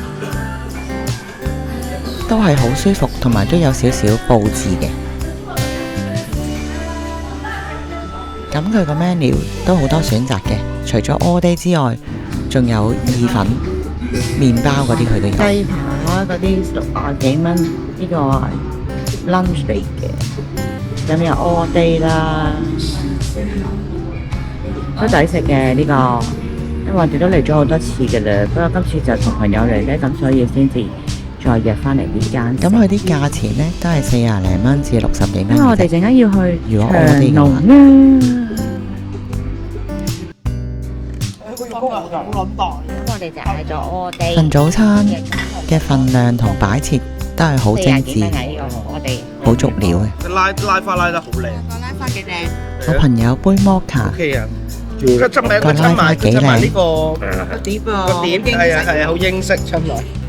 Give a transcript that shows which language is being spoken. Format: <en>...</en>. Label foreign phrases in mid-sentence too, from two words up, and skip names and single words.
<yue>都係好舒服，同埋都有少少佈置嘅。咁佢個 menu 都好多選擇嘅，除咗</yue> <en>all day</en> <yue>之外，仲有意粉、麵包嗰啲佢都有。雞扒嗰啲60幾蚊，呢個 lunch 嚟嘅。咁有</yue> <en>all day</en> <yue>啦，都抵食嘅呢個。因為我哋都嚟咗好多次嘅啦，不過今次就同朋友嚟呢，咁所以先至再約返嚟呢間。咁佢啲價錢呢，都係40零蚊至60幾蚊。因為我哋陣間要去長隆啦。我哋就嗌咗</yue> <en>all day。</en> <yue>份早餐嘅份量同擺設都係好精緻，好足料嘅。拉花拉得好靚，拉花幾靚。我朋友杯摩卡。佢執埋呢個碟個碟，係啊，好英式出嚟。</yue>